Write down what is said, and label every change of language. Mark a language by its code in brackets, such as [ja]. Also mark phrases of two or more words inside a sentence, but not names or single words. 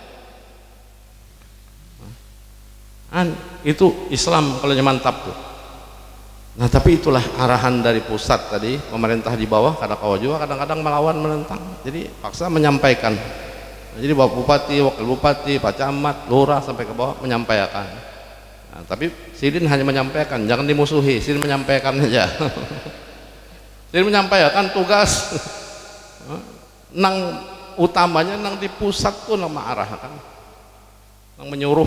[bjn] Itu Islam kalau mantap tuh. [id] Nah tapi itulah arahan dari pusat tadi, pemerintah di bawah kadang-kadang melawan, menentang. Jadi paksa menyampaikan. Jadi Bapak Bupati, Wakil Bupati, Pak Camat, Lurah sampai ke bawah menyampaikan. [bjn] Nah, tapi Sidin hanya menyampaikan, jangan dimusuhi. Sidin menyampaikan saja. Sidin menyampaikan tugas. Nang utamanya nang di pusat tuh nang mengarahkan, nang menyuruh.